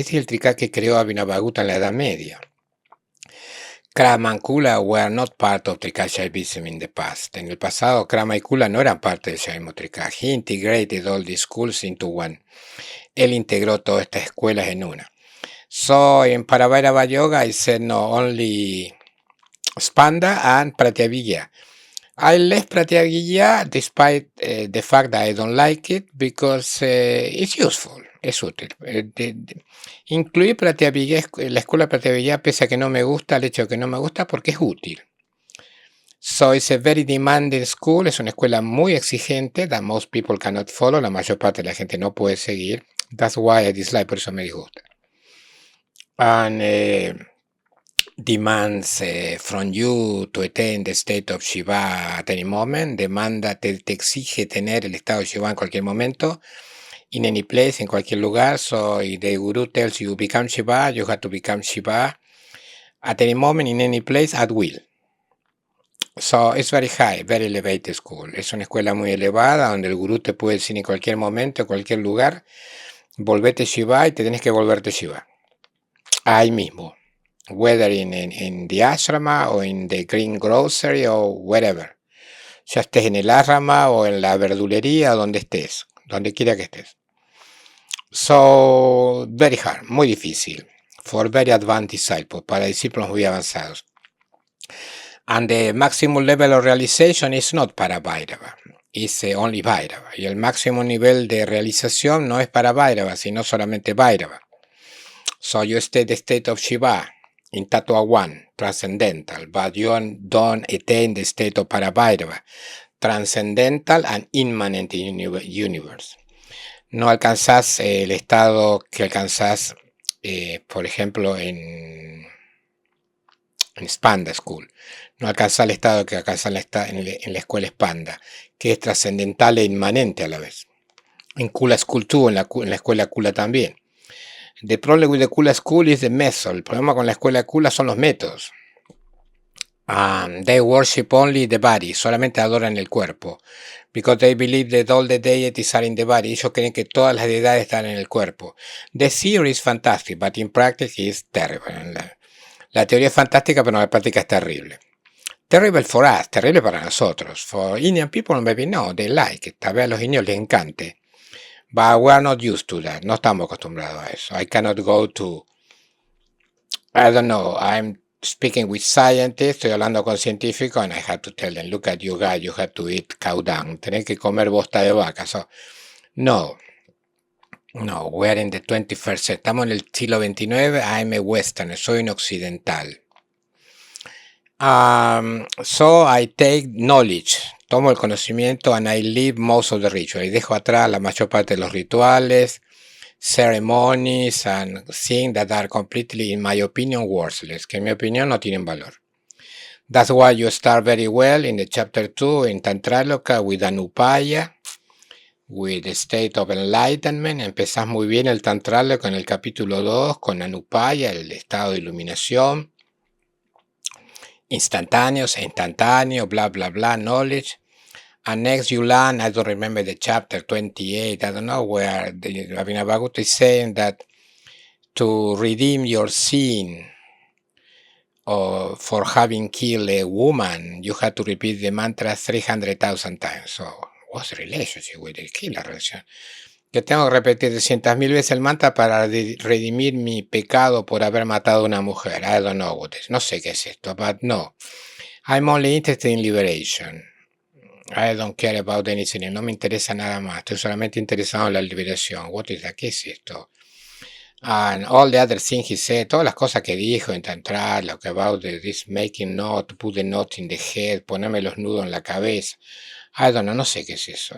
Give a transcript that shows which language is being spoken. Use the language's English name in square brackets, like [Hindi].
[Spanish] Este es el Trika que creó Abhinavagutta en la Edad Media. [English] Krama and Kula were not part of Trika Shaivism in the past. [Spanish] En el pasado, Krama y Kula no eran parte del Shaivismo Trika. [English] He integrated all these schools into one. [Spanish] Él integró todas estas escuelas en una. [English] So, in Paravairava Yoga, I said no, only Spanda and Pratyabhijna. I left Pratyabhijna despite the fact that I don't like it because it's useful, [Spanish] es útil. Incluir Pratyabhijna, la escuela Pratyabhijna, pese a que no me gusta, el hecho de que no me gusta porque es útil. [English] So it's a very demanding school, [Spanish] es una escuela muy exigente [English] that most people cannot follow, [Spanish] la mayor parte de la gente no puede seguir. [English] That's why I dislike, [Spanish] por eso me disgusta. [English] And demands from you to attain the state of Shiva at any moment. [Spanish] Demanda, te exige tener el estado de Shiva en cualquier momento. [English] in any place, in [Spanish] cualquier lugar. [English] So if the guru tells you become Shiva, you have to become Shiva at any moment, in any place, at will. So it's very high, very elevated school. [Spanish] Es una escuela muy elevada donde el gurú te puede decir en cualquier momento, en cualquier lugar, volvete Shiva y te tienes que volverte Shiva. Ahí mismo. [English] Whether in the ashrama or in the green grocery or wherever. [Spanish] Ya estés en el ashrama o en la verdulería, donde estés, donde quiera que estés. [English] So, very hard, [Spanish] muy difícil. [English] For very advanced disciples, [Spanish] para discípulos muy avanzados. [English] And the maximum level of realization is not para Bhairava, it's only Bhairava. [Spanish] Y el máximo nivel de realización no es para Bhairava, sino solamente Bhairava. [English] So you stay the state of Shiva, in Tattva 1, transcendental, but you don't attain the state of para Bhairava, transcendental and immanent in universe. [Spanish] No alcanzás el estado que alcanzás, por ejemplo, en Spanda School. No alcanza el estado que alcanza en la escuela Spanda, que es trascendental e inmanente a la vez. En Kula School 2, en la escuela Kula también. [English] The problem with the Kula School is the method. [Spanish] El problema con la escuela Kula son los métodos. [English] They worship only the body, [Spanish] solamente adoran el cuerpo. [English] Because they believe that all the deities are in the body. [Spanish] Ellos creen que todas las deidades están en el cuerpo. [English] The theory is fantastic, but in practice is terrible. [Spanish] La teoría es fantástica, pero la práctica es terrible. [English] Terrible for us, [Spanish] terrible para nosotros. [English] For Indian people, maybe no, they like it. [Spanish] Tal vez a los indios les encante. [English] But we are not used to that. [Spanish] No estamos acostumbrados a eso. [English] I cannot go to, I don't know, I'm speaking with scientists, [Spanish] estoy hablando con científicos, [English] and I have to tell them, look at you guys, you have to eat cow dung. [Spanish] Tenés que comer bosta de vaca. [English] So, no, we are in the 21st century. [Spanish] Estamos en el siglo XXIX. [English] I'm a Westerner, [Spanish] soy un occidental. [English] So I take knowledge, [Spanish] tomo el conocimiento, [English] and I leave most of the rituals. [Spanish] Y dejo atrás la mayor parte de los rituales, [English] ceremonies, and things that are completely, in my opinion, worthless, [Spanish] que en mi opinión no tienen valor. [English] That's why you start very well in the chapter 2 in Tantraloka with Anupaya, with the state of enlightenment. [Spanish] Empezás muy bien el Tantraloka en el capítulo 2 con Anupaya, el estado de iluminación. Instantáneo, blah, blah, blah, [English] knowledge. And next you learn, I don't remember the chapter 28, I don't know, where the Abhinavagutta is saying that to redeem your sin or for having killed a woman, you have to repeat the mantra 300,000 times. So, what's the relationship with the killer relación? [Spanish] Que tengo que repetir 300,000 veces el mantra para redimir mi pecado por haber matado a una mujer. [English] I don't know what is. [Spanish] No sé qué es esto, [English] but no. I'm only interested in liberation. I don't care about anything. [Spanish] No me interesa nada más. Estoy solamente interesado en la liberación. [English] What is that? [Spanish] ¿Qué es esto? [English] And all the other things he said, [Spanish] todas las cosas que dijo en Tantra, lo que [English] about this making knot, put the knot in the head, [Spanish] ponerme los nudos en la cabeza. [English] I don't know, [Spanish] no sé qué es eso.